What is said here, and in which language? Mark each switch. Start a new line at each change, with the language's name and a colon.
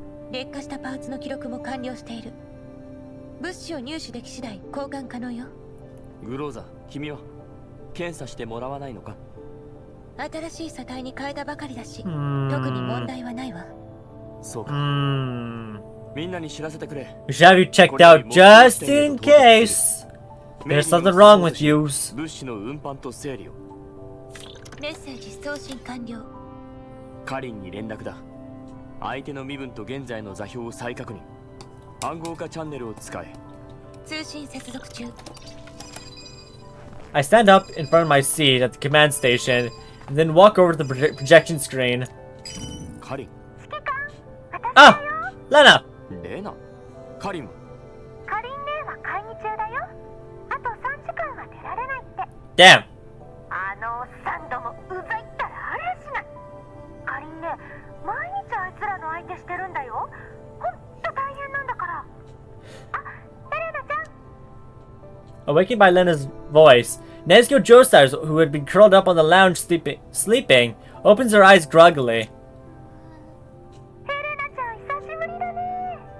Japanese: 劣化したパーツの記録も完了している。物資を入手でき次第交換可能よ。グローザ、君は検査してもらわないのか？新しい素体に変えたばかりだし、特に問題はないわ。そうか。みんなに知らせてくれ。
English: We should have you checked out just in case there's something wrong with you.
Japanese: 物資の運搬と整理を。メッセージ送信完了。カリンに連絡だ。相手の身分と現在の座標を再確認。暗号化チャンネルを使え。通信接続中。
English: I stand up in front of my seat at the command station and then walk over to the projection screen.
Japanese: カリン。指揮官、
English: Ah! Lena!
Japanese: レナカリンはかりんねは会議中だよ。あと3時間は出られないって。
English: Damn!
Japanese: あのおっさんどもうざいったらありゃしない。かりんね毎日あいつらの相手してるんだよ。ほんと大変なんだから。あ、ヘレナちゃん。
English: Awakened by Lena's voice, Nezuko Joestar, who had been curled up on the lounge sleeping, opens her eyes groggily.
Japanese: ヘレナちゃん久しぶりだね。